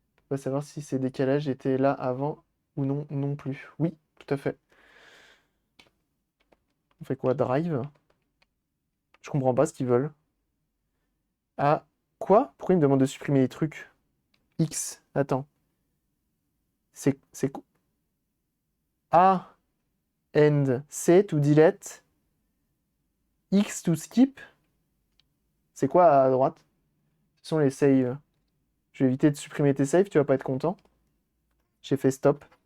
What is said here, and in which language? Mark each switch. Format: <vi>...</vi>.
<fr>On va savoir si ces décalages étaient là avant ou non, non plus. Oui, tout à fait. On fait quoi? Drive? Je comprends pas ce qu'ils veulent. Ah, quoi? Pourquoi ils me demandent de supprimer les trucs? X, attends. C'est quoi?</fr> <en>A, and, C to delete, X to skip.</en> <fr>C'est quoi à droite? Ce sont les saves. Je vais éviter de supprimer tes saves, tu vas pas être content. J'ai fait stop.</fr>